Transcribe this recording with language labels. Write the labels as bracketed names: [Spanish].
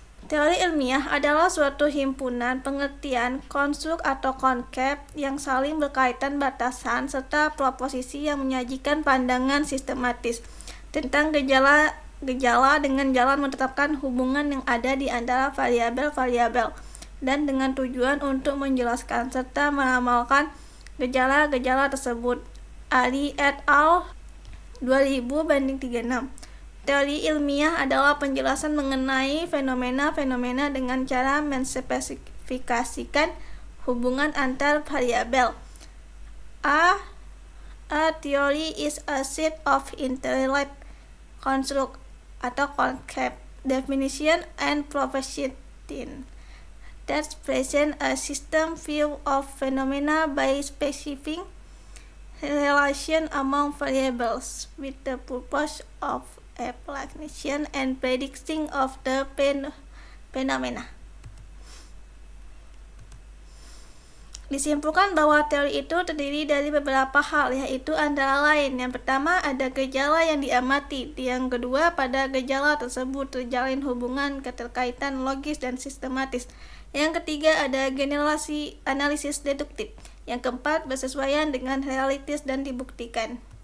[Indonesian] Teori ilmiah adalah suatu himpunan pengertian, konstruk atau konsep yang saling berkaitan batasan serta proposisi yang menyajikan pandangan sistematis tentang gejala dengan jalan menetapkan hubungan yang ada di antara variabel-variabel dan dengan tujuan untuk menjelaskan serta meramalkan gejala-gejala tersebut. Ali et al. 2000/36. Teori ilmiah adalah penjelasan mengenai fenomena-fenomena dengan cara menspesifikasikan hubungan antar variabel. [English] A theory is a set of interrelated construct [Indonesian] atau [English] concept, definition, and proposition that present a system view of phenomena by specifying relation among variables with the purpose of explanation and predicting of the phenomena. [Indonesian] Disimpulkan bahwa teori itu terdiri dari beberapa hal, yaitu antara lain, yang pertama ada gejala yang diamati, yang kedua pada gejala tersebut terjalin hubungan keterkaitan logis dan sistematis, yang ketiga ada generasi analisis deduktif, yang keempat bersesuaian dengan realitas dan dibuktikan.